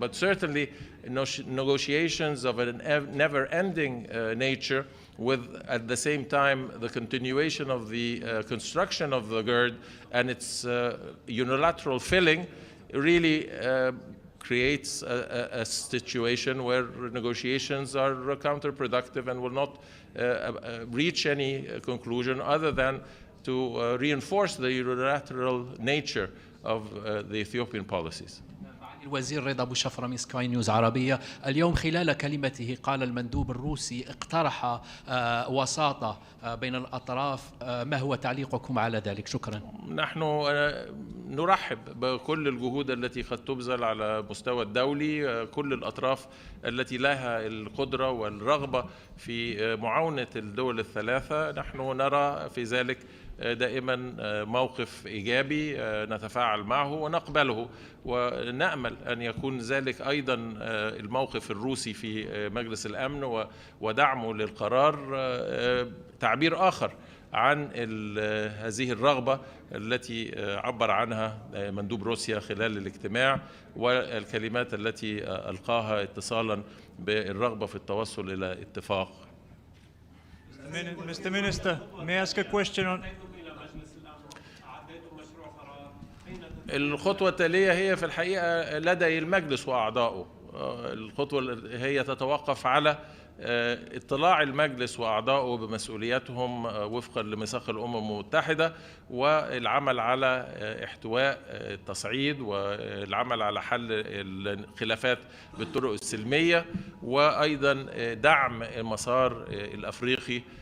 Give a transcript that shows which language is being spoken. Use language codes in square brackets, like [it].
[en] But certainly negotiations of a never-ending nature with, at the same time, the continuation of the construction of the GERD and its unilateral filling really creates a situation where negotiations are counterproductive and will not reach any conclusion other than to reinforce the unilateral nature of the Ethiopian policies. [ar] الوزير رضا أبو شفرة من سكاي نيوز عربية. اليوم خلال كلمته قال المندوب الروسي اقترح وساطة بين الأطراف. ما هو تعليقكم على ذلك؟ شكرا. نحن نرحب بكل الجهود التي قد تبذل على مستوى الدولي. كل الأطراف التي لها القدرة والرغبة في معاونة الدول الثلاثة نحن نرى في ذلك دائما موقف إيجابي نتفاعل معه ونقبله، ونأمل أن يكون ذلك أيضا الموقف الروسي في مجلس الأمن ودعمه للقرار تعبير آخر عن هذه الرغبة التي عبر عنها مندوب روسيا خلال الاجتماع والكلمات التي ألقاها اتصالا بالرغبة في التوصل إلى اتفاق. [en] Mr. Minister, may I ask a question on... [ar] الخطوة التالية هي في الحقيقة لدى المجلس وأعضائه. الخطوة هي تتوقف على اطلاع المجلس وأعضائه بمسؤولياتهم وفقا لميثاق الأمم المتحدة والعمل على احتواء التصعيد والعمل على حل الخلافات بالطرق السلمية وأيضا دعم المسار الأفريقي.